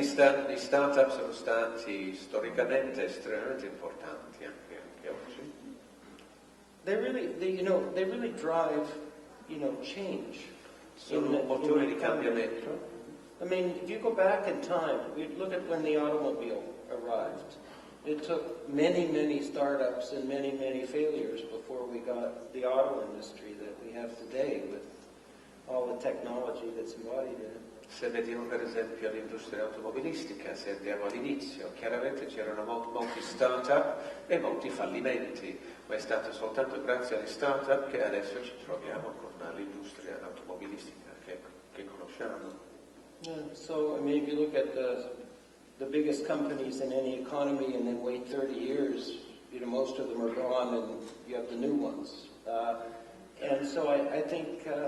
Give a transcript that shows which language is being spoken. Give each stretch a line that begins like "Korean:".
Italian: Gli startup sono stati storicamente estremamente importanti anche oggi.
English: They really drive, change.
Italian: Sono motori di cambiamento.
English: I mean, if you go back in time, we look at when the automobile arrived. It took many, many startups and many, many failures before we got the auto industry that we have today with all the technology that's embodied in it.
Italian: Se vediamo per esempio l'industria automobilistica, se andiamo all'inizio, chiaramente c'erano molti start-up e molti fallimenti, ma è stato soltanto grazie agli start-up che adesso ci troviamo con l'industria automobilistica che conosciamo.
English: Yeah, so, I mean, if you look at the biggest companies in any economy and then wait 30 years, most of them are gone and you have the new ones. And so I think...